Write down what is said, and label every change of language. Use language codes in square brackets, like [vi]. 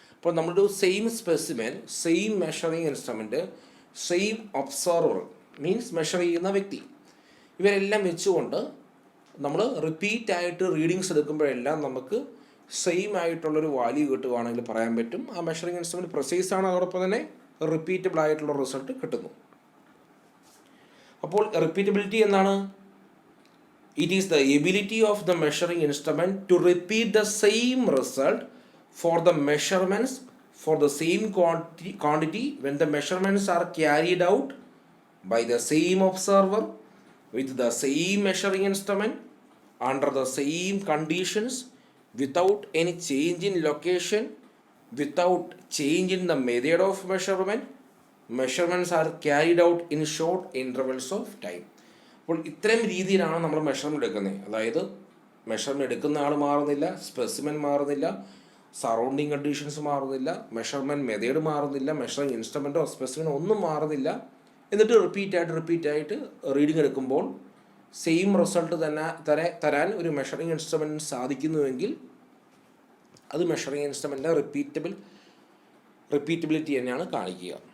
[ml] അപ്പോൾ നമ്മളൊരു same specimen, same measuring instrument, same observer means measure ചെയ്യുന്ന വ്യക്തി, ഇവരെല്ലാം വെച്ചുകൊണ്ട് നമ്മൾ റിപ്പീറ്റായിട്ട് റീഡിങ്സ് എടുക്കുമ്പോഴെല്ലാം നമുക്ക് സെയിം ആയിട്ടുള്ളൊരു വാല്യൂ കിട്ടുകയാണെങ്കിൽ പറയാൻ പറ്റും ആ മെഷറിംഗ് ഇൻസ്ട്രുമെൻറ്റ് പ്രിസൈസ് ആണ്, അതോടൊപ്പം തന്നെ റിപ്പീറ്റബിൾ ആയിട്ടുള്ള റിസൾട്ട് കിട്ടുന്നു. അപ്പോൾ റിപ്പീറ്റബിലിറ്റി എന്താണ്? [en] It is the ability of the measuring instrument to repeat the same result for the measurements for the same quantity when the measurements are carried out by the same observer with the same measuring instrument under the same conditions without any change in location, without change in the method of measurement. Measurements are carried out in short intervals of time. [ml] അപ്പോൾ ഇത്തരം രീതിയിലാണ് നമ്മൾ measurement എടുക്കുന്നത്. അതായത് measurement എടുക്കുന്ന ആൾ മാറുന്നില്ല, specimen മാറുന്നില്ല, surrounding conditions മാറുന്നില്ല, മെഷർമെൻറ്റ് മെത്തേഡ് മാറുന്നില്ല, മെഷറിംഗ് ഇൻസ്ട്രുമെൻറ്റോ സ്പെസിമെനോ ഒന്നും മാറുന്നില്ല. എന്നിട്ട് റിപ്പീറ്റായിട്ട് റീഡിങ് എടുക്കുമ്പോൾ സെയിം റിസൾട്ട് തന്നെ തരാൻ ഒരു മെഷറിംഗ് ഇൻസ്ട്രുമെൻറ്റിന് സാധിക്കുന്നുവെങ്കിൽ അത് മെഷറിംഗ് ഇൻസ്ട്രുമെൻറ്റിൻ്റെ റിപ്പീറ്റബിലിറ്റി തന്നെയാണ് കാണിക്കുക.